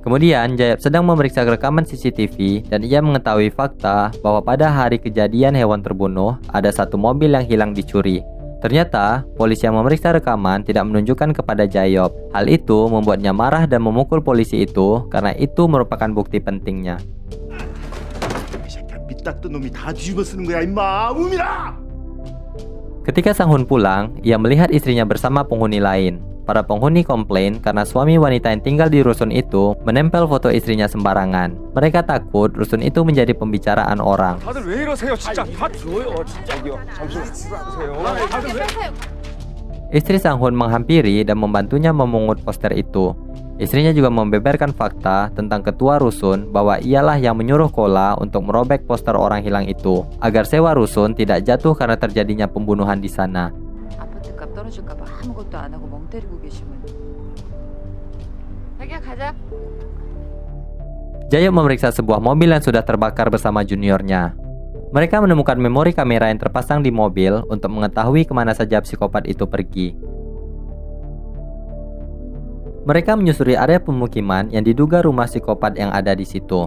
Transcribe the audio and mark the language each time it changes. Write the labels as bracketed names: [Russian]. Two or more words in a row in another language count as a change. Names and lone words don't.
[Indonesian] Kemudian Jayob sedang memeriksa rekaman CCTV dan ia mengetahui fakta bahwa pada hari kejadian hewan terbunuh ada satu mobil yang hilang dicuri. Ternyata polisi yang memeriksa rekaman tidak menunjukkan kepada Jayob. Hal itu membuatnya marah dan memukul polisi itu karena itu merupakan bukti pentingnya. [Korean] 이 새끼야 밑닦던 놈이 다 뒤집어 쓰는 거야 임마 우미라. [Indonesian] Ketika Sang-hun pulang, ia melihat istrinya bersama penghuni lain. Para penghuni komplain karena suami wanita yang tinggal di rusun itu menempel foto istrinya sembarangan. Mereka takut rusun itu menjadi pembicaraan orang. [Korean] 다들 왜 이러세요 진짜. 다 줘요 진짜요. 잠시만 주세요. 다들 왜? [Indonesian] Istri Sang-hun menghampiri dan membantunya memungut poster itu. Istrinya juga membeberkan fakta tentang ketua rusun bahwa ialah yang menyuruh Kola untuk merobek poster orang hilang itu agar sewa rusun tidak jatuh karena terjadinya pembunuhan di sana. [Korean] 아파트 값 떨어질까 봐 아무것도 안 하고 멍 때리고 계시면. 자기야 가자. [Indonesian] Jayob memeriksa sebuah mobil yang sudah terbakar bersama juniornya. Mereka menemukan memori kamera yang terpasang di mobil untuk mengetahui kemana saja psikopat itu pergi. Mereka menyusuri area pemukiman yang diduga rumah psikopat yang ada di situ.